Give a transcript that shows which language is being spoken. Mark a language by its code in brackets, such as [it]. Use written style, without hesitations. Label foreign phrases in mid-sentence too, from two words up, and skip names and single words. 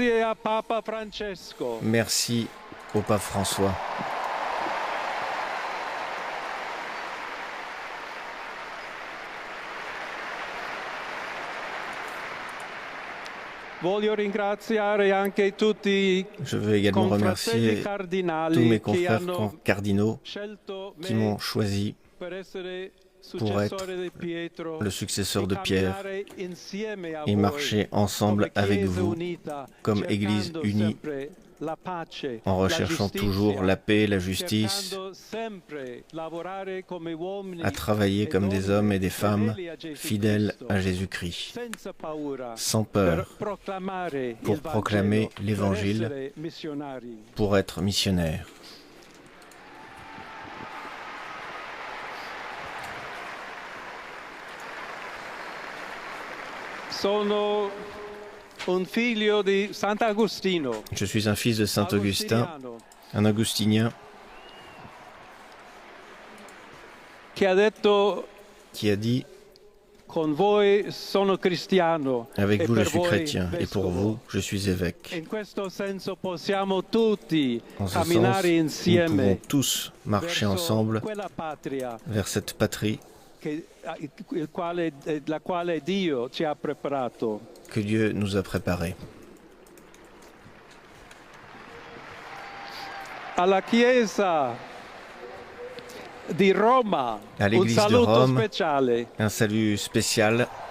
[it] Grazie a Papa Francesco. [fr] Merci au pape François. [it] Voglio ringraziare anche tutti [fr] Je veux également [it] i [fr] remercier [it] confratelli [fr] tous mes [it] cardinali che [fr] confrères [it] hanno [fr] cardinaux [it] scelto [fr] qui [it] me [fr] m'ont choisi [it] per essere [fr] pour être [it] successore di Pietro [fr] le successeur de [it] e [fr] Pierre [it] camminare insieme a [fr] et [it] voi [fr] marcher ensemble [it] come [fr] avec [it] Chiesa [fr] vous [it] unita, [fr] comme Église [it] cercando [fr] unie [it] sempre la pace, [fr] en recherchant [it] la [fr] toujours [it] giustizia, [fr] la paix, la justice, [it] cercando sempre lavorare come uomini [fr] à travailler [it] e [fr] comme des [it] donne [fr] hommes et des femmes [it] fedeli a Gesù [fr] fidèles [it] Cristo, [fr] à Jésus-Christ, [it] senza paura, [fr] sans [it] per [fr] peur, [it] proclamare [fr] pour [it] il [fr] proclamer [it] Vangelo, [fr] l'Évangile, [it] per essere missionari. [fr] pour être missionnaire. [it] Sono un figlio di Sant'Agostino. [fr] Je suis un fils de Saint Augustin, [it] Agostiniano, [fr] un augustinien [it] che ha detto: [fr] qui a dit [it] con voi sono cristiano [fr] avec [it] e [fr] vous je [it] per [fr] suis [it] voi [fr] chrétien et pour [it] vescovo. [fr] vous je suis évêque. [it] In questo senso possiamo tutti [fr] En ce sens, [it] camminare [fr] nous [it] insieme [fr] pouvons tous marcher [it] verso [fr] ensemble [it] quella patria [fr] vers cette patrie [it] la quale Dio ci ha preparato. [fr] que Dieu nous a préparée. [it] Alla Chiesa di Roma, [fr] À [it] un [fr] l'Église de [it] saluto [fr] Rome. [it] speciale. [fr] Un salut spécial